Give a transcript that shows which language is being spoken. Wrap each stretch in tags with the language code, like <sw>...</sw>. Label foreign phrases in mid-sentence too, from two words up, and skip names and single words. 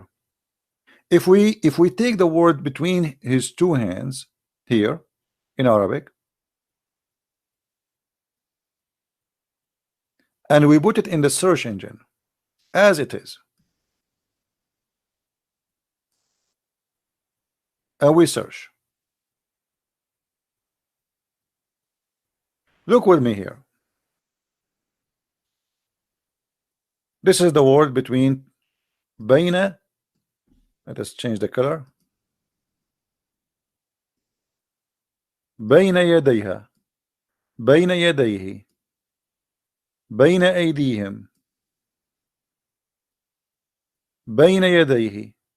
<en>If we take the word between his two hands here in Arabic and we put it in the search engine as it is, and we search, look with me here. This is the word between Baina. Let us change the color.</en> <ar>بين يديها، بين يديه، بين أيديهم، بين يديه.</ar>